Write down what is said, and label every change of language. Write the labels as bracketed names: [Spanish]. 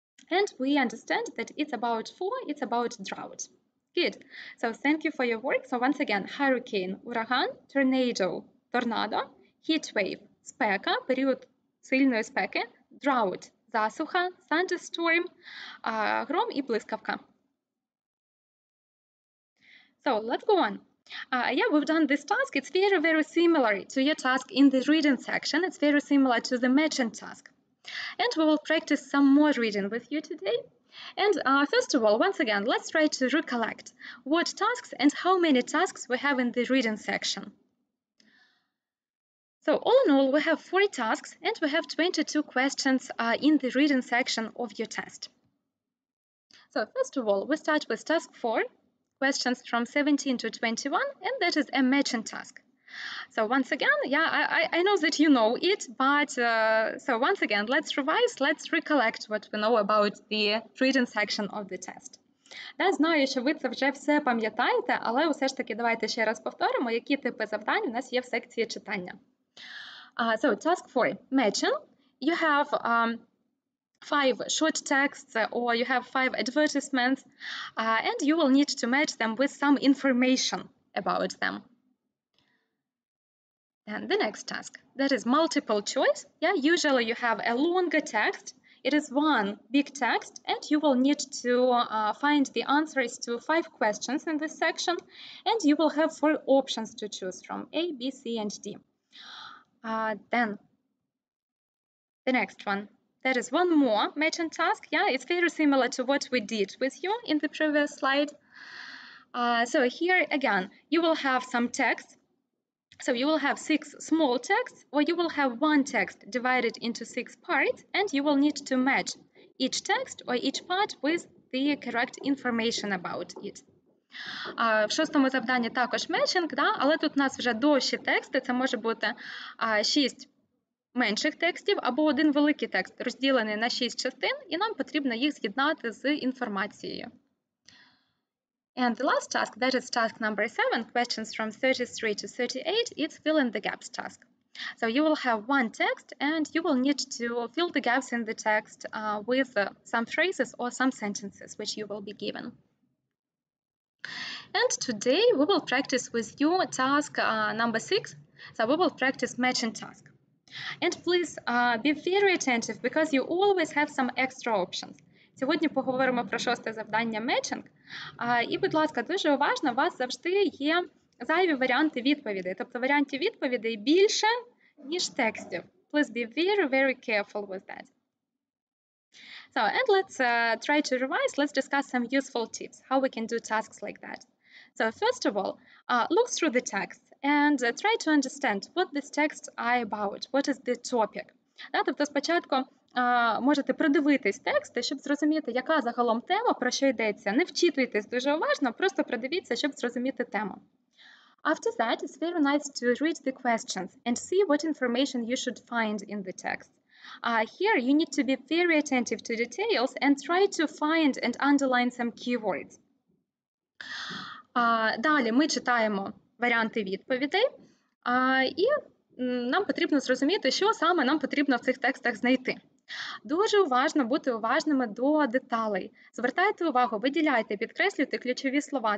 [English] And we understand that it's about drought. Good. So thank you for your work. So once again, hurricane, [Ukrainian] ураган, [English] tornado, [Ukrainian] торнадо, [English] heat wave, [Ukrainian] спека, період сильної спеки, [English] drought, [Ukrainian] засуха, [English] thunderstorm, [Ukrainian] гром і блискавка. [English] So let's go on. Yeah, we've done this task. It's very, very similar to your task in the reading section. It's very similar to the matching task. And we will practice some more reading with you today. And first of all, once again, let's try to recollect what tasks and how many tasks we have in the reading section. So all in all, we have 40 tasks and we have 22 questions in the reading section of your test. So first of all, we start with task 4, questions from 17 to 21, and that is a matching task. So once again, yeah, I know that you know it, but so once again, let's revise, let's recollect what we know about the reading section of the test. [Ukrainian] Я знаю, що ви це вже все пам'ятаєте, але все ж таки давайте ще раз повторимо, які типи завдань у нас є в секції читання. [English] So task 4, matching. You have 5 short texts or you have 5 advertisements and you will need to match them with some information about them. And the next task, that is multiple choice. Yeah, usually you have a longer text. It is one big text and you will need to find the answers to 5 questions in this section and you will have 4 options to choose from, A, B, C, and D. Then the next one. That is one more matching task. Yeah, it's very similar to what we did with you in the previous slide. So here again, you will have some text. So you will have 6 small texts, or you will have one text divided into 6 parts, and you will need to match each text or each part with the correct information about it. [Ukrainian] В шостому завданні також мечинг, да? Але тут у нас вже довші тексти, це може бути 6 менших текстів або один великий текст, розділений на 6 частин, і нам потрібно їх з'єднати з інформацією. [English] And the last task, that is task number 7, questions from 33 to 38, it's fill in the gaps task. So you will have one text and you will need to fill the gaps in the text with some phrases or some sentences which you will be given. And today we will practice with you task number 6. So we will practice matching task. And please be very attentive because you always have some extra options. [Ukrainian] Сьогодні поговоримо про шосте завдання matching. І, будь ласка, дуже уважно, у вас завжди є зайві варіанти відповідей. Тобто варіантів відповідей більше, ніж текстів. [English] Please be very, very careful with that. So, and let's try to revise. Let's discuss some useful tips, how we can do tasks like that. So, first of all, look through the text and try to understand what these texts are about, what is the topic. [Ukrainian] Тобто спочатку можете продивитись тексти, щоб зрозуміти, яка загалом тема, про що йдеться. Не вчитуйтесь дуже уважно, просто продивіться, щоб зрозуміти тему. [English] After that, it's very nice to read the questions and see what information you should find in the text. Here, you need to be very attentive to details and try to find and underline some keywords. [Ukrainian] Далі ми читаємо варіанти відповідей, і нам потрібно зрозуміти, що саме нам потрібно в цих текстах знайти. Дуже уважно бути уважними до деталей. Звертайте увагу, виділяйте, підкреслюйте ключові слова.